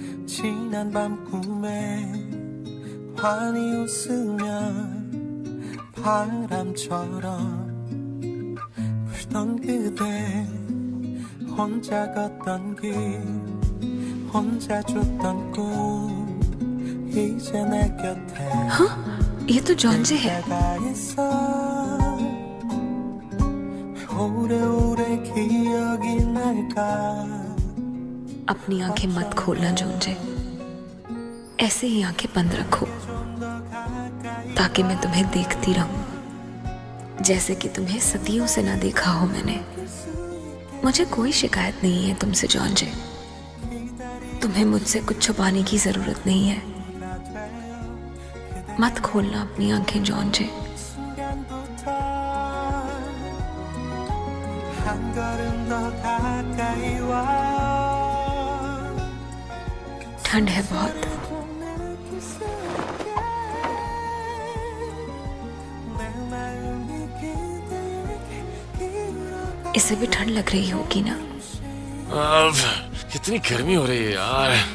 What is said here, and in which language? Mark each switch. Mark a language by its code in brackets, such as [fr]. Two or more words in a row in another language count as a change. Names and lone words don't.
[ko] 지난 밤 꿈에 환히 웃으며 바람처럼 불던 그대 혼자 걷던 길 혼자 줬던 꿈 이제 내 곁에 [hi] ये तो जॉन जे है। [ko] 내가 있어 오래오래 기억이 날까 [hi] अपनी आंखें मत खोलना जॉन जे, ऐसे ही आंखें बंद रखो ताकि मैं तुम्हें देखती रहूं, जैसे कि तुम्हें सदियों से ना देखा हो मैंने। मुझे कोई शिकायत नहीं है तुमसे जॉन जे, तुम्हें मुझसे कुछ छुपाने की जरूरत नहीं है। मत खोलना अपनी आंखें जॉन जे। [ko] 한 걸음 더 가까이 와 [hi] ठंड है बहुत, इसे भी ठंड लग रही होगी ना? अब कितनी गर्मी हो रही है यार।